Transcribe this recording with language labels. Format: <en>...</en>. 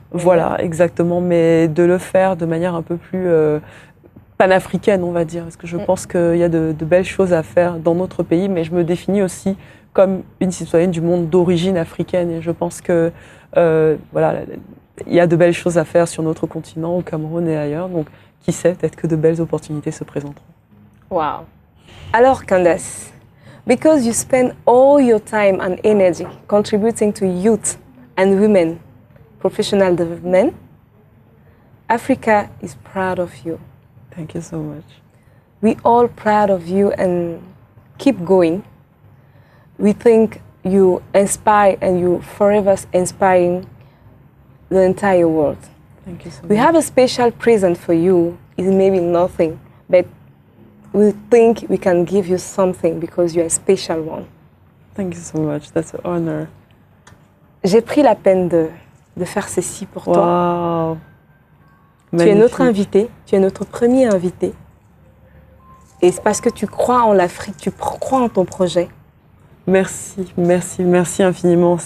<fr>Voilà, exactement, mais de le faire de manière un peu plus panafricaine, on va dire, parce que je pense qu'il y a de belles choses à faire dans notre pays, mais je me définis aussi comme une citoyenne du monde d'origine africaine, et je pense que voilà, il y a de belles choses à faire sur notre continent, au Cameroun et ailleurs, donc qui sait, peut-être que de belles opportunités se présenteront.</fr> <en>Wow. Alors Candace, because you spend all your time and energy contributing to youth and women professional development, Africa is proud of you. Thank you so much. We all proud of you and keep going. We think you inspire and you forever inspiring the entire world. Thank you so much. We have a special present for you. It's maybe nothing, but we think we can give you something because you're a special one. Thank you so much. That's an honor.</en> <fr>J'ai pris la peine de faire ceci pour toi. Magnifique. Tu es notre invité, tu es notre premier invité. Et c'est parce que tu crois en l'Afrique, tu crois en ton projet. Merci, merci, merci infiniment.</fr>